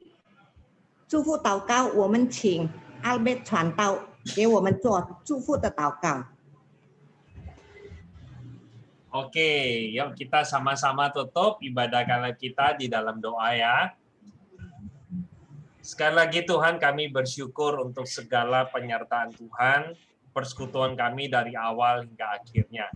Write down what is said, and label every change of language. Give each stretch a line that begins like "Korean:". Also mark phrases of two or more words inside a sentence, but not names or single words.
Chinese: 祝福祷告，我们请Albert传道给我们做祝福的祷告。
Indonesian: Oke, yuk kita sama-sama tutup ibadah kala kita di dalam doa ya. Sekali lagi Tuhan, kami bersyukur untuk segala penyertaan Tuhan, persekutuan kami dari awal hingga akhirnya.